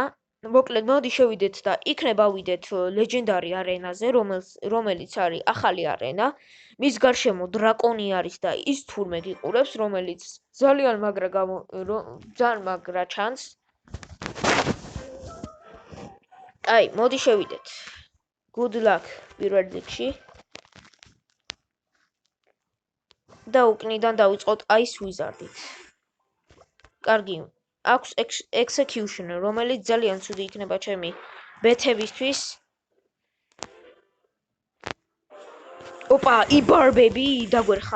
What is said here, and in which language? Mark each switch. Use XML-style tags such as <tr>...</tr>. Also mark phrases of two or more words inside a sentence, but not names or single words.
<ka>მოკლედ მოდი შევიდეთ და იქნებ ავიდეთ Legendary არენაზე, რომელიც არის ახალი არენა. მის გარშემო დრაკონი არის და ის თურმე გიყურებს, რომელიც ძალიან მაგრა ჩანს. მოდი შევიდეთ.</ka> <en>Good luck</en> <ka>პირველ რიგში. და უკნიდან დავიწყოთ Ice Wizard-ით. კარგი, აქვს Executioner, რომელიც ძალიან ცუდი იქნება ჩემი ბეთებისთვის. იბარბები, დაგვერხა.</ka>